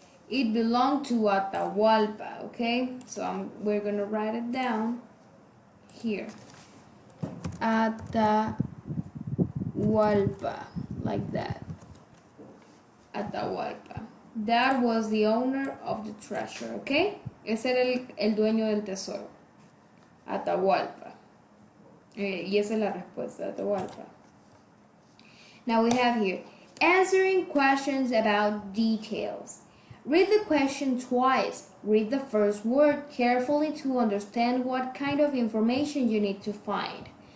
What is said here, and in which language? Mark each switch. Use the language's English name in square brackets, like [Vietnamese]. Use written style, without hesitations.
[English] It belonged to Atahualpa, okay? So we're going to write it down here. Atahualpa, like that. Atahualpa. That was the owner of the treasure, okay? [Spanish] Ese era el dueño del tesoro. Atahualpa. Y esa es la respuesta, Atahualpa. [English] Now we have here, answering questions about details. Read the question twice. Read the first word carefully to understand what kind of information you need to find.